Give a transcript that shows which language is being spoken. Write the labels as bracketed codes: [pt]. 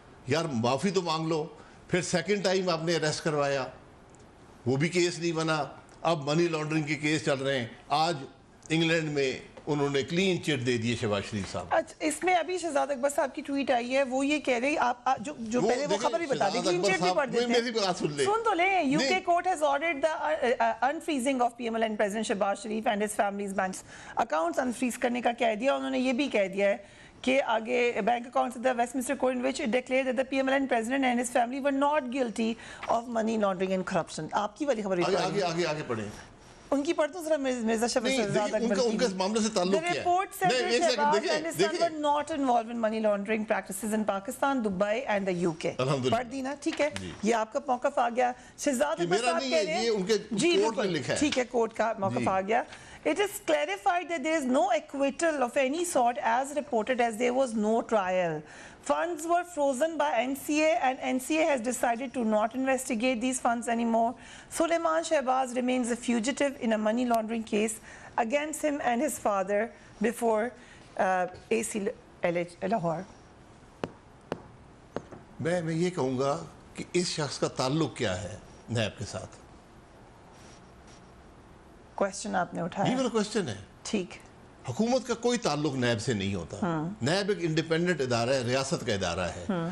[ur] یار معافی تو مانگ لو. پھر سیکنڈ ٹائم آپ نے اریسٹ کروایا، وہ بھی کیس نہیں بنا. اب منی لانڈرنگ کے کیس چل رہے ہیں. آج انگلینڈ میں انہوں نے کلین چٹ دے دیے شہباز شریف صاحب. اس میں ابھی شہزاد اکبر صاحب کی ٹویٹ آئی ہے، وہ یہ کہہ رہی، آپ جو پہلے وہ خبر بھی بتا دیں، کلین چٹ بھی پڑھ دیتے ہیں، سن تو لیں. [en] UK court has ordered the unfreezing of PML and President Shehbaz Sharif and his family's bank accounts. [ur] unfreeze کرنے کا کہہ دیا. انہوں نے یہ بھی کہہ دیا ہے کہ آگے bank accounts [en] of the Westminster Court in which it declared that the PML and President and his family were not guilty of money laundering and corruption. [ur] آپ کی والی خبر بھی آگے پڑھیں. ان کی پڑھتا ہوں ذرا مرزا شفیع شہزاد اکبر کی. ان کا معاملے سے تعلق کیا ہے؟ [en] The report said that Shehbaz and his son were not involved in money laundering practices in Pakistan, Dubai and the UK. [ur] پڑھ دی نا، ٹھیک ہے، یہ آپ کا موقف آ گیا. شہزاد اکبر صاحب کہہ رہے ہیں، جی بالکل ٹھیک ہے، کورٹ کا موقف آ گیا. [en] It is clarified that there is no acquittal of any sort as reported, as there was no trial. Funds were frozen by NCA and NCA has decided to not investigate these funds anymore. Sulaiman Shehbaz remains a fugitive in a money laundering case against him and his father before AC Lahore. [ur] میں یہ کہوں گا کہ اس شخص کا تعلق کیا ہے NAB کے ساتھ؟ کوشچن آپ نے اٹھایا، یہ میرا کوشچن ہے. ٹھیک. حکومت کا کوئی تعلق نیب سے نہیں ہوتا. نیب ایک انڈیپینڈنٹ ادارہ ہے، ریاست کا ادارہ ہے.